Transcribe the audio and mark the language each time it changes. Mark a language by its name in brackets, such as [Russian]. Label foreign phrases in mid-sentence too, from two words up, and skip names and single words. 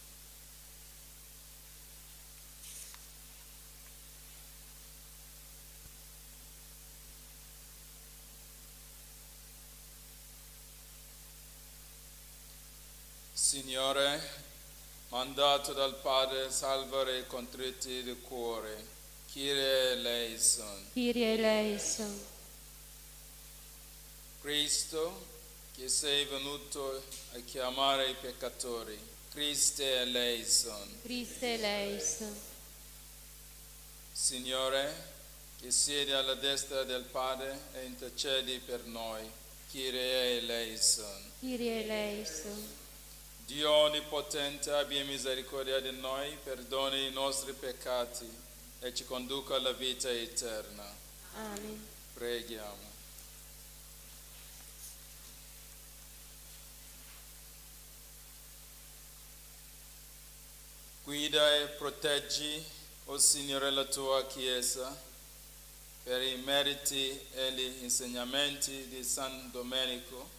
[Italian] Signore, mandato dal Padre a salvare i contritti di cuore, [Greek] Κύριε ἐλέησον. Κύριε ἐλέησον. [Italian] Cristo, che sei venuto a chiamare i peccatori, [Greek] Χριστὲ ἐλέησον. Χριστὲ ἐλέησον. [Italian] Signore, che siedi alla destra del Padre e intercedi per noi, [Greek] Κύριε ἐλέησον. Κύριε ἐλέησον. [Italian] Dio Onnipotente, abbia misericordia di noi, perdoni i nostri peccati e ci conduca alla vita eterna. Amen. Preghiamo. Guida e proteggi, o Signore, la tua Chiesa per i meriti e gli insegnamenti di San Domenico.